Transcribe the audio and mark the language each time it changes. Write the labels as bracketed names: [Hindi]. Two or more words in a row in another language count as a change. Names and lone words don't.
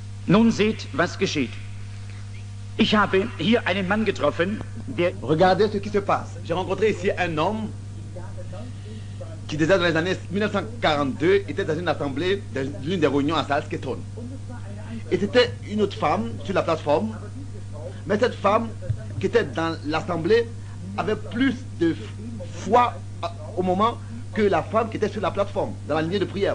[German] Nun seht, was geschieht. Ich habe hier einen Mann getroffen, der... [French] Regardez ce qui se passe. J'ai rencontré ici un homme qui déjà dans les années 1942 était dans une assemblée, dans l'une des réunions à Salzgitter. Et c'était une autre femme sur la plateforme, mais cette femme qui était dans l'assemblée avait plus de foi au moment que la femme qui était sur la plateforme, dans la lignée de prière.